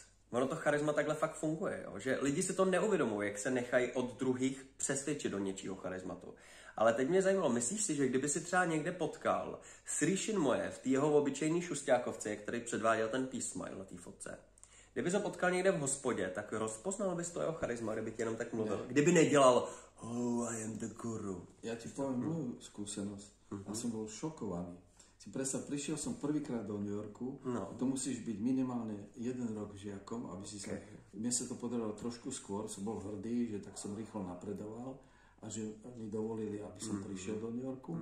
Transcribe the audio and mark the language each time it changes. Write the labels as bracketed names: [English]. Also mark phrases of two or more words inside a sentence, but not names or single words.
[Czech] Ono to charisma takhle fakt funguje, jo? Že lidi si to neuvědomují, jak se nechají od druhých přesvědčit do něčího charismatu. Ale teď mě zajímalo, myslíš si, že kdyby si třeba někde potkal Srišin Moje v té jeho obyčejný šustákovce, který předváděl ten [English] peace smile [Czech] na té fotce, kdyby se potkal někde v hospodě, tak rozpoznal bys to jeho charisma, kdyby ti jenom tak mluvil. Kdyby nedělal [English] oh, I am the guru. [Slovak] Ja ti poviem moju skúsenosť. A som bol šokovaný. Si predstav, prišiel som prvýkrát do New Yorku, to musíš byť minimálne 1 rok žiakom, aby si sa... Mne sa to podarilo trošku skôr, som bol hrdý, že tak som rýchlo napredoval a že mi dovolili, aby som prišiel do New Yorku.